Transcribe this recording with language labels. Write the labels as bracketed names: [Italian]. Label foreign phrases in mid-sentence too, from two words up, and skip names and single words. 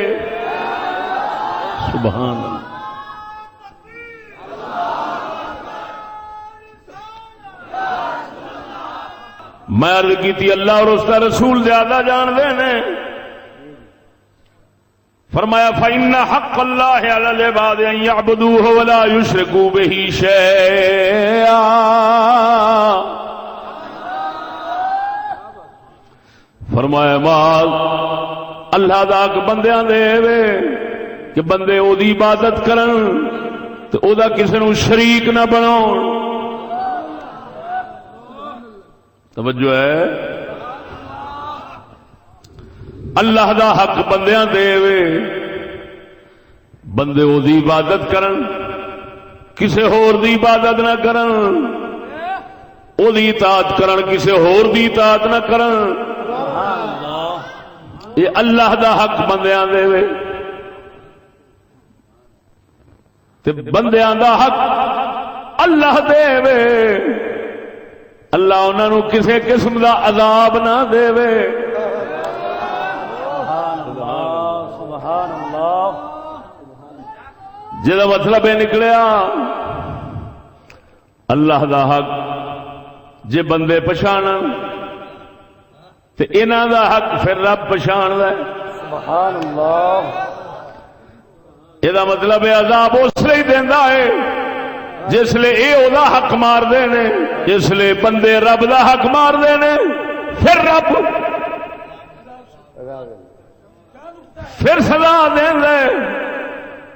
[Arabic] سبحان اللہ۔ [Urdu] میں عرض کی تھی اللہ اور اس کا رسول زیادہ جان دینے، فرمایا [Arabic] فَإِنَّ حَقَّ اللَّهِ عَلَى الْعِبَادِ أَن يَعْبُدُوهُ وَلَا يُشْرِكُوا بِهِ شَيْئًا۔ [Punjabi] فرمایا معاذ اللہ دا حق بندیاں دے وے کہ بندے او دی عبادت کرن تے او دا کسے نوں شریک نہ بناؤ۔ توجہ ہے، اللہ دا حق بندیاں دے وے، بندے او دی عبادت کرن، کسے ہور دی عبادت نہ کرن، او دی اطاعت کرن، کسے ہور دی اطاعت نہ کرن۔ یہ اللہ دا حق بندیاں دے وے تے بندیاں دا حق اللہ دے وے، اللہ انہاں نوں کسے قسم دا عذاب نہ دے وے۔ جدا مطلب یہ نکلیا اللہ دا حق جے بندے پچھانن تے انہاں دا حق پھر رب پچھان دے۔ [Arabic] سبحان اللہ۔ [Punjabi] یہ مطلب ہے عذاب اس لیے دیندا ہے جس لئے اے او دا حق مار دے نے، جس لئے بندے رب دا حق مار دے نے، پھر رب پھر سزا دیں دے۔